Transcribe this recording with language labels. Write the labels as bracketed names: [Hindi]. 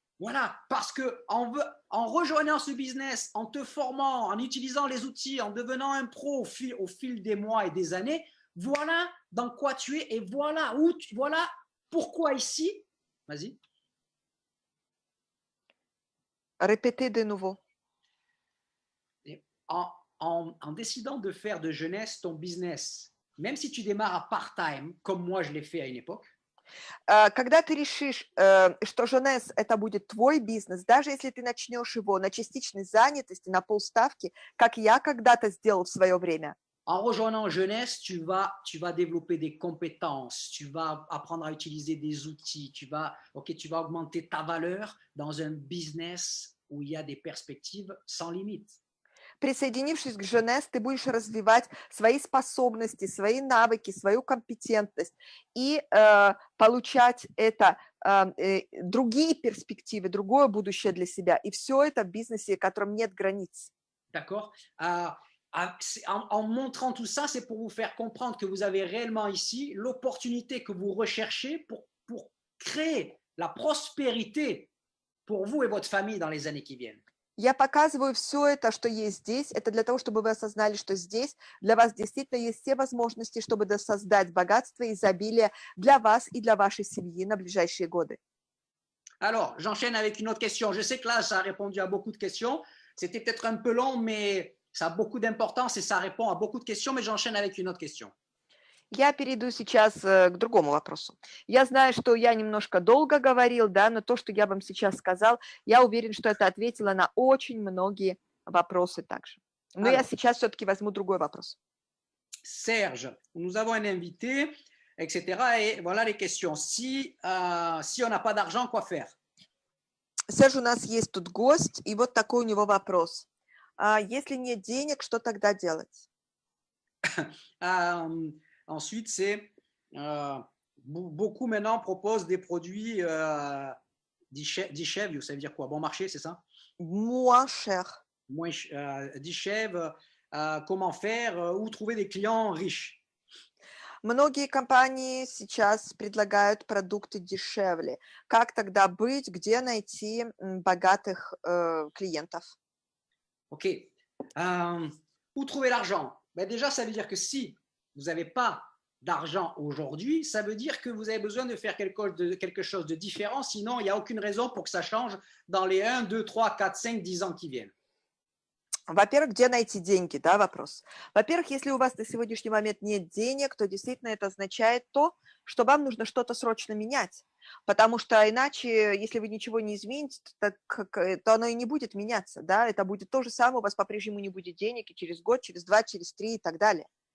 [French] Voilà, parce que en rejoignant ce business, en te formant, en utilisant les outils, en devenant un pro au fil des mois et des années, voilà dans quoi tu es et voilà voilà pourquoi ici. Vas-y. Répétez de nouveau. En décidant de faire de Jeunesse ton business, même si tu démarres à part-time, comme moi je l'ai fait à une époque, [Russian] Когда ты решишь, что Jeunesse это будет твой бизнес, даже если ты начнешь его на частичной занятости, на полставки, как я когда-то сделал в свое время, [French] en rejoignant Jeunesse, tu vas développer des compétences, tu vas apprendre à utiliser des outils, tu vas augmenter ta valeur dans un business où il y a des perspectives sans limite. [Russian] присоединившись к Jeunesse, ты будешь развивать свои способности, свои навыки, свою компетентность и получать это, другие перспективы, другое будущее для себя. И все это в бизнесе, в котором нет границ. [French] D'accord. En montrant tout ça, c'est pour vous faire comprendre que vous avez réellement ici l'opportunité que vous recherchez pour créer la prospérité pour vous et votre famille dans les années qui viennent. [Russian] Я показываю все это, что есть здесь. Это для того, чтобы вы осознали, что здесь для вас действительно есть все возможности, чтобы создать богатство и изобилие для вас и для вашей семьи на ближайшие годы. [French] Alors, j'enchaîne avec une autre question. Je sais que là, ça a répondu à beaucoup de questions. C'était peut-être un peu long, mais ça a beaucoup d'importance et ça répond à beaucoup de questions, mais j'enchaîne avec une autre question. [Russian] Я перейду сейчас к другому вопросу. Я знаю, что я немножко долго говорил, да, но то, что я вам сейчас сказал, я уверен, что это ответило на очень многие вопросы также. Но я сейчас все-таки возьму другой вопрос. [French] Serge, nous avons un invité, etc. Et voilà les questions. Si on n'a pas d'argent, quoi faire? [Russian] Серж, у нас есть тут гость, и вот такой у него вопрос. Если нет денег, что тогда делать? [French] Ensuite, c'est beaucoup maintenant proposent des produits d'Ichev, ça veut dire quoi? Bon marché, c'est ça? Moins cher. D'Ichev, comment faire, où trouver des clients riches? [Russian] Многие компании сейчас предлагают продукты дешевле. Как тогда быть, где найти богатых клиентов? [French] Ok. Où trouver l'argent? Ben déjà, ça veut dire que si vous n'avez pas d'argent aujourd'hui, ça veut dire que vous avez besoin de faire quelque chose de différent. Sinon, il n'y a aucune raison pour que ça change dans les 1, 2, 3, 4, 5, 10 ans qui viennent. [Russian] Во-первых, где найти деньги, да, вопрос. Во-первых, если у вас на сегодняшний момент нет денег, то действительно это означает то, что вам нужно что-то срочно менять. Потому что иначе, если вы ничего не измените, то оно и не будет меняться, да, это будет то же самое, у вас по-прежнему не будет денег и через год, через 2, через 3 и так далее.